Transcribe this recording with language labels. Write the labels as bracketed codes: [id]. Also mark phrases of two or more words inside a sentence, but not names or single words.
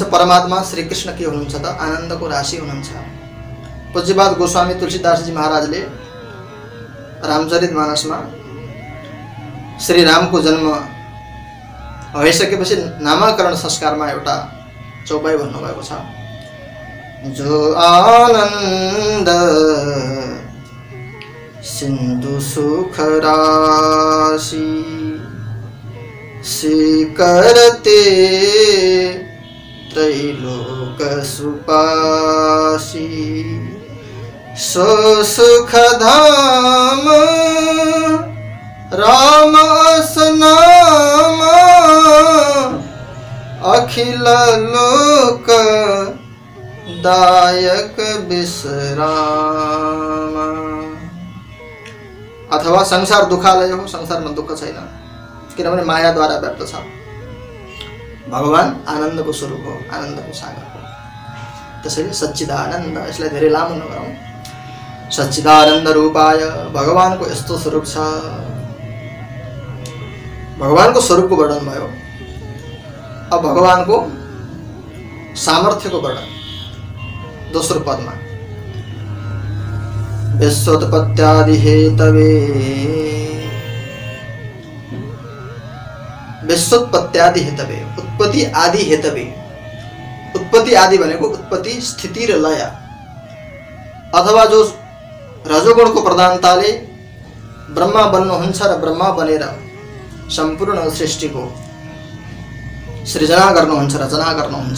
[ne] परमात्मा श्री कृष्ण के हुनुहुन्छ त? आनन्दको राशि हुनुहुन्छ। पूज्यपाद गोस्वामी तुलसीदासजी महाराजले रामचरितमानसमा श्री रामको जन्म भइसकेपछि नामाकरण संस्कारमा एउटा चौपाई भन्नुभएको छ। [awa] जो आनन्द सिन्धु सुख राशि स्वीकरते त्रैलोक सुपासी सो सुख धाम राम असनाम अखिल लोक दायक विश्राम। [ne] अथवा संसार दुःखालय हो, संसारमा दुःख छैन, किनभने मायाद्वारा व्याप्त छ। भगवान आनन्दको स्वरूप हो, आनन्दको सागर हो। त्यसैले सच्चिदानन्द, यसलाई धेरै लामो नगरौँ। [sa] सच्चिदानन्द रूपाय, [ne] भगवानको यस्तो स्वरूप छ। भगवानको स्वरूपको वर्णन भयो। अब भगवानको सामर्थ्यको वर्णन दोस्रो पदमा। [sa] विश्वोत्पत्त्यादि हेतवे, विश्वोत्पत्त्यादि हेतवे, उत्पत्ति आदि हेतवे। [ne] उत्पत्ति आदि भनेको उत्पत्ति, स्थिति र लय, अथवा जो रजोगुणको प्रधानताले ब्रह्मा बन्नुहुन्छ र ब्रह्मा बनेर सम्पूर्ण सृष्टिको सृजना गर्नुहुन्छ, रचना गर्नुहुन्छ।